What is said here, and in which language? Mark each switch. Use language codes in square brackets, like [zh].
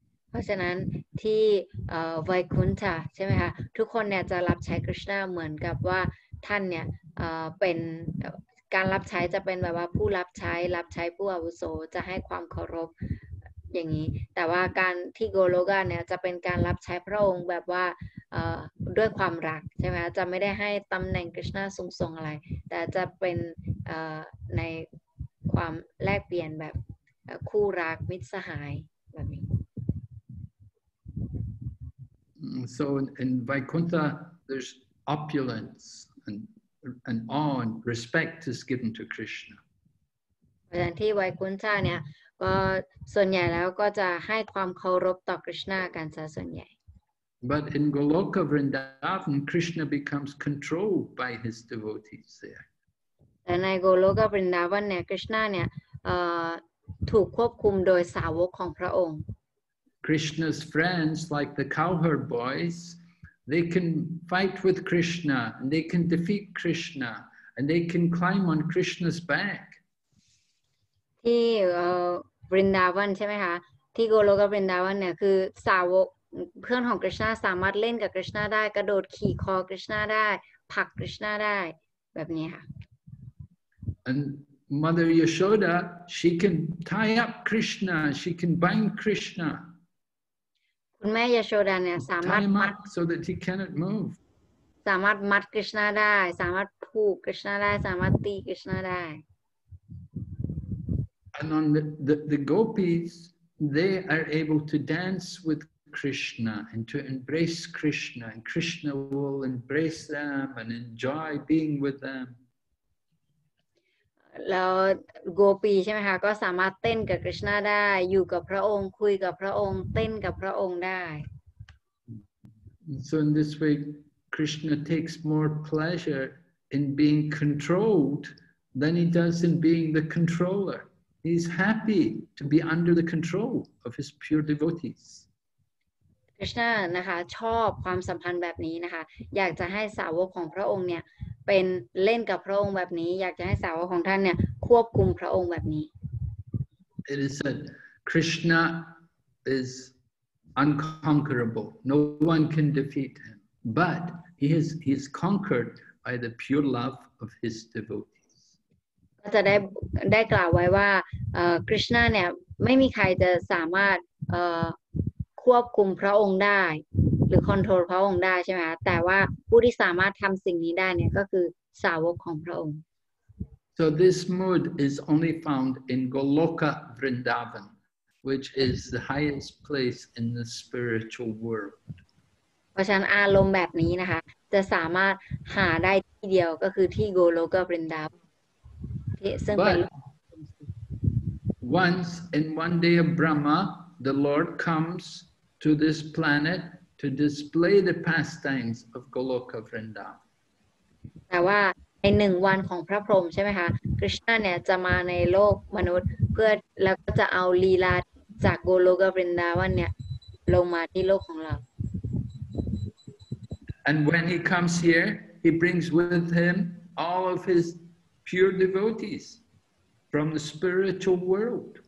[th] เพราะฉะนั้นที่ไวคุนทะใช่ไหมคะทุกคนเนี่ยจะรับใช้คริชนาเหมือนกับว่าท่านเนี่ยเป็นการรับใช้จะเป็นแบบว่าผู้รับใช้ผู้อาวุโสจะให้ความเคารพอย่างนี้แต่ว่าการที่โกโลกาเนี่ยจะเป็นการรับใช้พระองค์แบบว่าด้วยความรักใช่ไหมจะไม่ได้ให้ตำแหน่งคริชนาสูงๆอะไรแต่จะเป็นในความแลกเปลี่ยนแบบคู่รักมิตรสหายแบบนี้ [en] So in Vaikuntha, there's opulence and awe and respect is given to Krishna. [th] เพราะฉะนั้นที่ไวคุนทะเนี่ยก็ส่วนใหญ่แล้วก็จะให้ความเคารพต่อ Krishna กันซะส่วนใหญ่ [en] But in Goloka Vrindavan, Krishna becomes controlled by his devotees there. [th] แต่ในโกโลกวรินดาวันเนี่ย Krishna เนี่ยถูกควบคุมโดยสาวกของพระองค์ [en] Krishna's friends, like the cowherd boys, they can fight with Krishna and they can defeat Krishna and they can climb on Krishna's back. [th] ที่วรินดาวันใช่ไหมคะที่โกโลกวรินดาวันเนี่ยคือสาวกเพื่อนของ Krishna สามารถเล่นกับ Krishna ได้กระโดดขี่คอ Krishna ได้ผลัก Krishna ได้แบบนี้ค่ะ [en] And Mother Yashoda, she can tie up Krishna, she can bind Krishna. [th] คุณแม่ยโชดาเนี่ยสามารถมัด [en] so that he cannot move. [th] สามารถมัด Krishna ได้สามารถผูก Krishna ได้สามารถตี Krishna ได้ [en] And on the gopis, they are able to dance with Krishna and to embrace Krishna, and Krishna will embrace them and enjoy being with them. [th] แล้วโกปีใช่ไหมคะก็สามารถเต้นกับ Krishna ได้อยู่กับพระองค์คุยกับพระองค์เต้นกับพระองค์ได้ [en] So in this way, Krishna takes more pleasure in being controlled than he does in being the controller. He's happy to be under the control of his pure devotees. [th] Krishna นะคะชอบความสัมพันธ์แบบนี้นะคะอยากจะให้สาวกของพระองค์เนี่ยเป็นเล่นกับพระองค์แบบนี้อยากจะให้สาวกของท่านเนี่ยควบคุมพระองค์แบบนี้ [en] It is said Krishna is unconquerable. No one can defeat him. But he is conquered by the pure love of his devotees. [th] ก็จะได้กล่าวไว้ว่าKrishna เนี่ยไม่มีใครจะสามารถควบคุมพระองค์ได้หรือคอนโทรลพระองค์ได้ใช่ไหมคะแต่ว่าผู้ที่สามารถทำสิ่งนี้ได้เนี่ยก็คือสาวกของพระองค์ [en] So this mood is only found in Goloka Vrindavan, which is the highest place in the spiritual world. [th] เพราะฉะนั้นอารมณ์แบบนี้นะคะจะสามารถหาได้ที่เดียวก็คือที่โกโลกวรินดาวันซึ่งเป็น [en] Once in one day of Brahma, the Lord comes to this planet to display the pastimes of Goloka Vrindavan. [th] แต่ว่าในหนึ่งวันของพระพรหมใช่ไหมคะคริชนาเนี่ยจะมาในโลกมนุษย์เพื่อแล้วก็จะเอาลีลาจากโกโลกวรินดาวันเนี่ยลงมาที่โลกของเรา [en] And when he comes here, he brings with him all of his pure devotees from the spiritual world.